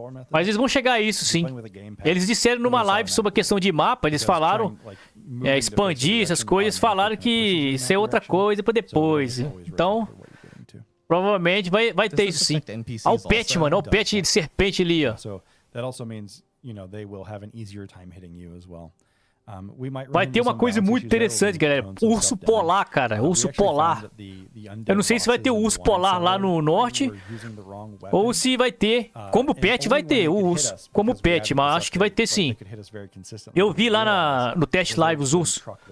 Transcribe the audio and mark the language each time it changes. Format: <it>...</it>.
<pt>Mas eles vão chegar a isso, sim. Eles disseram numa live sobre a questão de mapa, eles falaram expandir essas coisas, falaram que isso é outra coisa para depois. Então, provavelmente vai ter isso, sim. Olha o pet, mano. Olha o pet de serpente ali, ó.</pt> <en>That also means, they will have an easier time hitting you as well.</en> <pt>Vai ter uma coisa muito interessante, galera. Urso polar, cara. Urso polar. Eu não sei se vai ter o urso polar lá no norte ou se vai ter. Como pet, vai ter o urso. Como pet, mas acho que vai ter sim. Eu vi lá no test live os ursos.</pt>